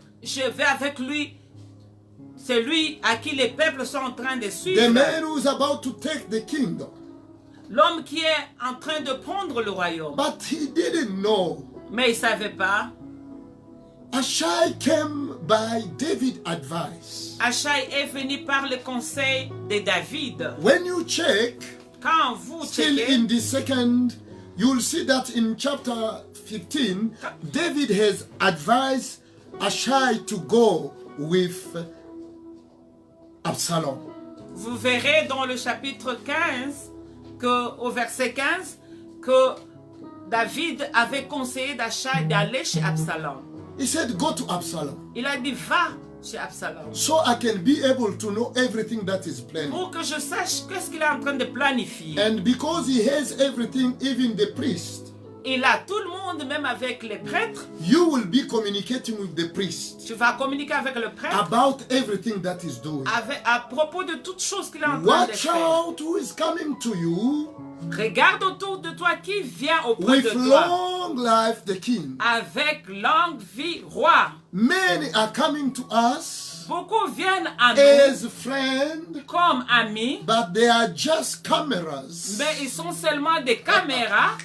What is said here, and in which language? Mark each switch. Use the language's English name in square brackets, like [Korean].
[French] Je vais avec lui, c'est lui à qui les peuples sont en train de [English] The [French] suivre. [English] man who is about to take the kingdom. [French] L'homme qui est en train de prendre le royaume. [English] But he didn't know. [French] Mais il ne savait pas. [English] Ashai came by David's advice. [French] Achai est venu par le conseil de David. [English] When you check, [French] Quand vous [English] still [French] checkez, [English] in the second, you'll see that in chapter 15, David has advised Ashai to go with Absalom. [French] vous verrez dans le chapitre 15, au verset 15, que David avait conseillé d'Achai d'aller chez Absalom. [English] He said, go to Absalom, [French] Il a dit, va chez Absalom. [English] so I can be able to know everything that is planned. [French] Pour que je sache qu'est-ce qu'il est en train de planifier. [English] And because he has everything, even the priest, [French] Il a tout le monde, même avec les prêtres. [English] you will be communicating with the priest [French] Tu vas communiquer avec le prêtre [English] about everything that is doing. [French] à propos de toutes choses qu'il est en train de [English] Watch [French] faire. [English] out who is coming to you [French] Regarde autour de toi qui vient auprès [English] with [French] de toi. [English] long life, the king. [French] Avec longue vie, roi. [English] Many are coming to us [French] Beaucoup viennent à nous [English] as friends, [French] comme amis, [English] but they are just cameras [French] mais ils sont seulement des caméras